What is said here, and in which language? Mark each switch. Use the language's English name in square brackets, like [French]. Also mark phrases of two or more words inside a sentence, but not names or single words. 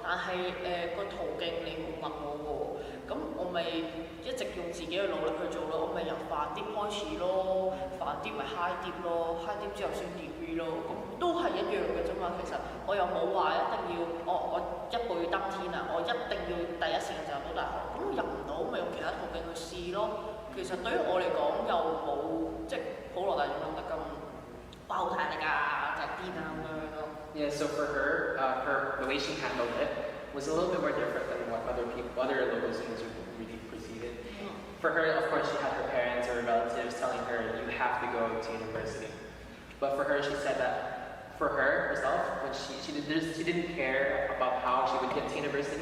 [Cantonese] 但係個途徑你冇問我喎，咁我咪一直用自己嘅努力去做咯。我咪由飯啲開始咯，飯飯碟咪 high 碟咯，high 碟之後先 degree 咯，咁都係一樣嘅啫嘛。其實我又冇話一定要我一步要登天啊，我一定要第一時間就入到大學，咁入唔到咪用其他途徑去試咯。其實對於我嚟講又冇即係普羅大眾諗得咁哇好大力啊，就係癲啊咁樣咯。 [English] Yeah, so for her, her the way she handled it was a little bit more different than what other local students would really perceive it. For her, of course, she had her parents or relatives telling her, you have to go to university. But for her, she said that for her herself, when she didn't care about how she would get to university.